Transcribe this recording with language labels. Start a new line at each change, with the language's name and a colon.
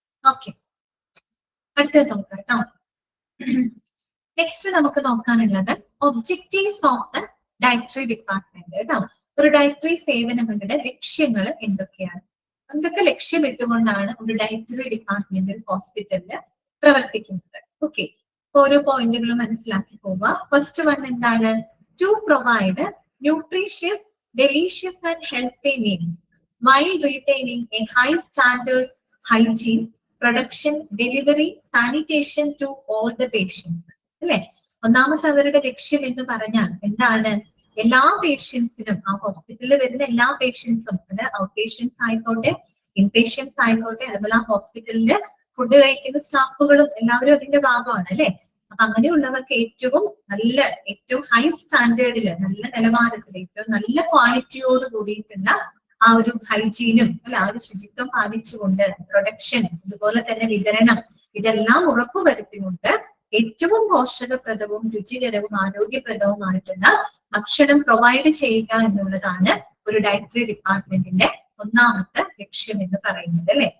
Malayalam: Okay, അടുത്തത് നോക്കാം കേട്ടോ. നെക്സ്റ്റ് നമുക്ക് നോക്കാനുള്ളത് objectives of the dietary department കേട്ടോ. ഒരു ഡയറ്ററി സേവനങ്ങളുടെ ലക്ഷ്യങ്ങൾ എന്തൊക്കെയാണ്? എന്തൊക്കെ ലക്ഷ്യമിട്ടുകൊണ്ടാണ് ഒരു ഡയറ്ററി ഡിപ്പാർട്ട്മെന്റ് ഒരു ഹോസ്പിറ്റലില് പ്രവർത്തിക്കുന്നത്? ഓക്കെ, ഓരോ പോയിന്റുകളും മനസ്സിലാക്കി പോവുക. ഫസ്റ്റ് വൺ എന്താണ്?
English: To provide nutritious, delicious and healthy meals while retaining a high standard hygiene, production, delivery, sanitation to all the patients.
Malayalam: അല്ലെ, ഒന്നാമത്തെ അവരുടെ ലക്ഷ്യം എന്ന് പറഞ്ഞാൽ എന്താണ്? എല്ലാ പേഷ്യൻസിനും, ആ ഹോസ്പിറ്റലിൽ വരുന്ന എല്ലാ പേഷ്യൻസും, അത് ഔട്ട് പേഷ്യൻസ് ആയിക്കോട്ടെ, ഇൻ പേഷ്യൻസ് ആയിക്കോട്ടെ, അതുപോലെ ആ ഹോസ്പിറ്റലില് ഫുഡ് കഴിക്കുന്ന സ്റ്റാഫുകളും എല്ലാവരും അതിന്റെ ഭാഗമാണ് അല്ലെ. അപ്പൊ അങ്ങനെയുള്ളവർക്ക് ഏറ്റവും നല്ല, ഏറ്റവും ഹൈ സ്റ്റാൻഡേർഡില്, നല്ല നിലവാരത്തിൽ, ഏറ്റവും നല്ല ക്വാളിറ്റിയോട് കൂടിയിട്ടുള്ള ആ ഒരു ഹൈജീനും അല്ലെ, ആ ഒരു ശുചിത്വം പാലിച്ചുകൊണ്ട് പ്രൊഡക്ഷൻ, അതുപോലെ തന്നെ വിതരണം, ഇതെല്ലാം ഉറപ്പുവരുത്തിക്കൊണ്ട് ഏറ്റവും പോഷകപ്രദവും രുചികരവും ആരോഗ്യപ്രദവുമായിട്ടുള്ള ഭക്ഷണം പ്രൊവൈഡ് ചെയ്യുക എന്നുള്ളതാണ് ഒരു ഡയറ്ററി ഡിപ്പാർട്ട്മെന്റിന്റെ ഒന്നാമത്തെ ലക്ഷ്യം എന്ന് പറയുന്നത് അല്ലെ.